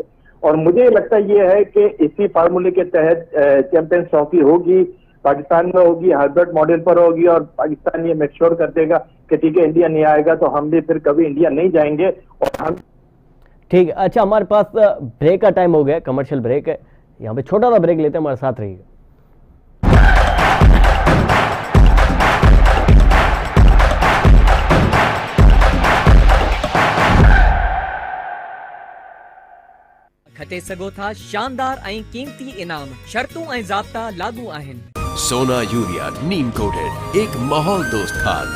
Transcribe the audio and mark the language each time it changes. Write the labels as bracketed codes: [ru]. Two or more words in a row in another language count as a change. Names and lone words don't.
[ur] اور مجھے لگتا یہ ہے کہ اسی فارمولے کے تحت چیمپئنز ٹرافی ہوگی، پاکستان میں ہوگی, [en] hybrid model [ur] پر ہوگی، اور پاکستان یہ [en] make sure [ur] کر دے گا کہ ٹھیک ہے انڈیا نہیں آئے گا تو ہم بھی پھر کبھی انڈیا نہیں جائیں گے. اور ہم ٹھیک ہے. اچھا، ہمارے پاس بریک کا ٹائم ہو گیا, [en] commercial break [ur] ہے، یہاں پہ چھوٹا سا بریک لیتے ہیں، ہمارے ساتھ رہیے گا. [sd] खटे सघो था शानदार ऐं कीमती इनाम, शर्तूं ऐं ज़ाब्ता लागू आहिनि। [ur] سونا یوریا نیم کوٹڈ ایک ماحول دوست کھاد.